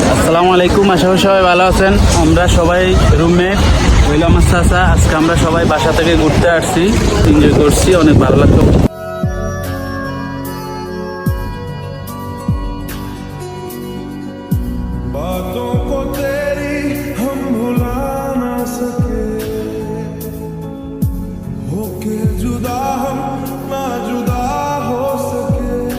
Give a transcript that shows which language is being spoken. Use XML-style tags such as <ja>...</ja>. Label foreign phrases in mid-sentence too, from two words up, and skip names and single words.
<bn>আসসালামু আলাইকুম, আশা করি সবাই ভালো আছেন। আমরা সবাই রুমমেট হইল আমার চাচা। আজকে আমরা সবাই বাসা থেকে ঘুরতে আসছি, এনজয় করছি, অনেক ভালো লাগতো।</bn> <hi>बातों को तेरी हम भुला ना सके, होके जुदा हम ना जुदा हो सके।</hi>